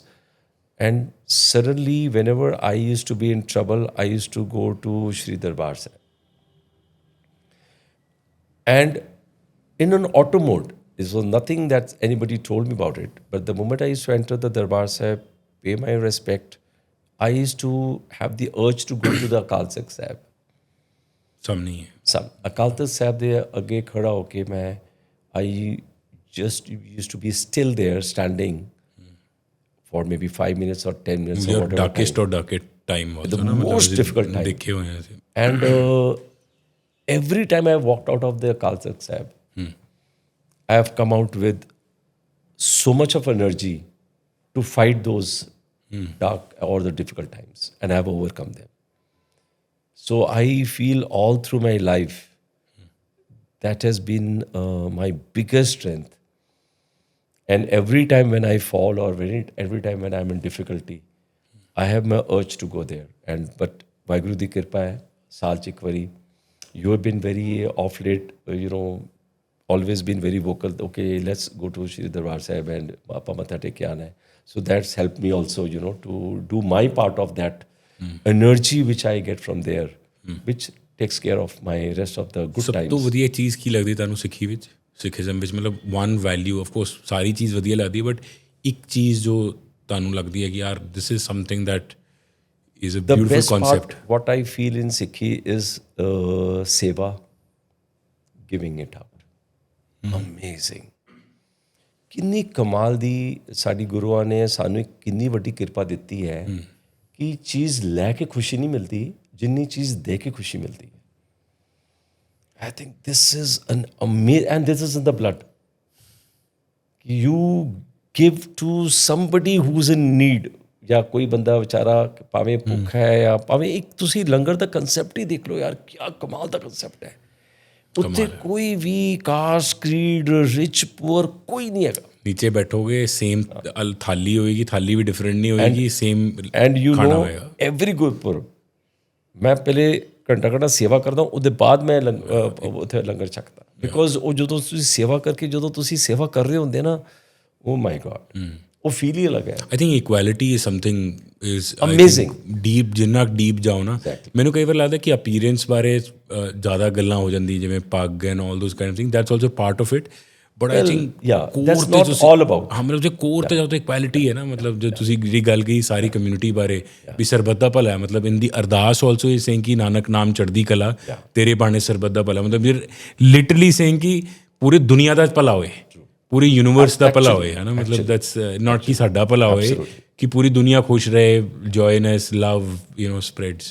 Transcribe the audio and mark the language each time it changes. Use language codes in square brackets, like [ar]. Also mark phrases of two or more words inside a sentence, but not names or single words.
[en] And suddenly, whenever I used to be in trouble, I used to go to Shri Darbar Sahib. And in an auto mode, this was nothing that anybody told me about it. But the moment I used to enter the Darbar Sahib, pay my respect, I used to have the urge to go to the Akal Takht Sahib. [hi] Some नहीं है. [pa] Some. ਅਕਾਲ ਤਖ਼ਤ ਸਾਹਿਬ ਦੇ ਅੱਗੇ ਖੜ੍ਹਾ ਹੋ ਕੇ ਮੈਂ, [en] I just used to be still there, standing, for maybe 5 minutes or 10 minutes or Your whatever darkest or darkest time was the most difficult time. [hi] देखे हुए हैं ऐसे. [en] And every time I walked out of the Akal Takht Sahib, I have come out with so much of energy to fight those dark or the difficult times, and I have overcome them. So I feel all through my life that has been my biggest strength. And every time when I fall or every time when I'm in difficulty, I have my urge to go there. But [pa] ਵਾਹਿਗੁਰੂ ਦੀ ਕਿਰਪਾ ਹੈ, ਸਾਲ 'ਚ ਇੱਕ ਵਾਰੀ, [en] you have been very off late, you know, always been very vocal. Okay, let's go to Shri Darbar Sahib and [pa] ਆਪਾਂ ਮੱਥਾ ਟੇਕ ਕੇ ਆਉਣਾ ਹੈ. [en] So that's helped me also, you know, to do my part of that energy which I get from there, which takes care of my rest of the good times. [pa] ਸਭ ਤੋਂ ਵਧੀਆ ਚੀਜ਼ ਕੀ ਲੱਗਦੀ ਤੁਹਾਨੂੰ ਸਿੱਖੀ ਵਿੱਚ, ਸਿੱਖੀਜ਼ਮ ਵਿੱਚ? ਮਤਲਬ [en] one value, of course [pa] ਸਾਰੀ ਚੀਜ਼ ਵਧੀਆ ਲੱਗਦੀ ਹੈ, ਬਟ ਇੱਕ ਚੀਜ਼ ਜੋ ਤੁਹਾਨੂੰ ਲੱਗਦੀ ਹੈ ਕਿ ਯਾਰ [en] this is something that is a beautiful concept? What I feel in Sikhi is seva, giving it out. Amazing. [pa] ਕਿੰਨੀ ਕਮਾਲ ਦੀ ਸਾਡੀ ਗੁਰੂਆਂ ਨੇ ਸਾਨੂੰ ਇੱਕ ਕਿੰਨੀ ਵੱਡੀ ਕਿਰਪਾ ਦਿੱਤੀ ਹੈ ਕਿ ਚੀਜ਼ ਲੈ ਕੇ ਖੁਸ਼ੀ ਨਹੀਂ ਮਿਲਦੀ ਜਿੰਨੀ ਚੀਜ਼ ਦੇ ਕੇ ਖੁਸ਼ੀ ਮਿਲਦੀ ਹੈ। [en] I think this is an amazing, and this is in the blood. You give to somebody who's in need. [pa] ਜਾਂ ਕੋਈ ਬੰਦਾ ਵਿਚਾਰਾ ਭਾਵੇਂ ਭੁੱਖਾ ਹੈ ਜਾਂ ਭਾਵੇਂ ਇੱਕ ਤੁਸੀਂ ਲੰਗਰ ਦਾ ਕੰਸੈਪਟ ਹੀ ਦੇਖ ਲਓ ਯਾਰ, ਕਿਆ ਕਮਾਲ ਦਾ ਕੰਸੈਪਟ ਹੈ। ਉੱਥੇ ਕੋਈ ਵੀ [en] caste, creed, rich, poor [pa] ਕੋਈ ਨਹੀਂ ਹੈਗਾ। ਨੀਚੇ ਬੈਠੋਗੇ ਸੇਮ ਥਾਲੀ ਹੋਏਗੀ, ਥਾਲੀ ਵੀ ਡਿਫਰੈਂਟ ਨਹੀਂ ਹੋਏਗੀ, ਸੇਮ ਖਾਣਾ ਹੋਏਗਾ। ਐਵਰੀ ਗੁਰਪੁਰਬ ਮੈਂ ਪਹਿਲੇ ਘੰਟਾ ਸੇਵਾ ਕਰਦਾ, ਉਹਦੇ ਬਾਅਦ ਮੈਂ ਉੱਥੇ ਲੰਗਰ ਛਕਦਾ। ਬਿਕੋਜ਼ ਉਹ ਜਦੋਂ ਤੁਸੀਂ ਸੇਵਾ ਕਰਕੇ ਜਦੋਂ ਤੁਸੀਂ ਸੇਵਾ ਕਰ ਰਹੇ ਹੁੰਦੇ ਨਾ, [en] oh my God, [pa] ਉਹ ਫੀਲ ਹੀ ਅਲੱਗ ਹੈ। [en] I think equality is something is Amazing. [pa] ਡੀਪ, ਜਿੰਨਾ ਡੀਪ ਜਾਓ ਨਾ, ਮੈਨੂੰ ਕਈ ਵਾਰ ਲੱਗਦਾ ਕਿ ਅਪੀਅਰੈਂਸ ਬਾਰੇ ਜ਼ਿਆਦਾ ਗੱਲਾਂ ਹੋ ਜਾਂਦੀ, ਜਿਵੇਂ ਪੱਗ [en] and all those kind of thing, that's also part of it, but I think that's not all about. [pa] ਹਾਂ, ਮਤਲਬ ਜੇ ਕੋਰ ਤੇ ਜਾਓ ਤਾਂ ਇਕੁਐਲਿਟੀ ਹੈ ਨਾ, ਮਤਲਬ ਜੋ ਤੁਸੀਂ ਜਿਹੜੀ ਗੱਲ ਕਹੀ ਸਾਰੀ ਕਮਿਊਨਿਟੀ ਬਾਰੇ ਵੀ ਸਰਬੱਤ ਦਾ ਭਲਾ ਹੈ, ਮਤਲਬ [en] in the ardas also is saying [pa] ਕਿ ਨਾਨਕ ਨਾਮ ਚੜ੍ਹਦੀ ਕਲਾ ਤੇਰੇ ਬਾਣੇ ਸਰਬੱਤ ਦਾ ਭਲਾ, ਮਤਲਬ [en] literally saying [pa] ਕਿ ਪੂਰੀ ਦੁਨੀਆ ਦਾ ਭਲਾ ਹੋਏ, ਪੂਰੀ ਯੂਨੀਵਰਸ ਦਾ ਭਲਾ ਹੋਏ, ਹੈ ਨਾ, ਮਤਲਬ [en] that's not [pa] ਕਿ ਸਾਡਾ ਭਲਾ ਹੋਏ, ਕਿ ਪੂਰੀ ਦੁਨੀਆ ਖੁਸ਼ ਰਹੇ, ਜੋਇਨੈਸ, [en] love, spreads,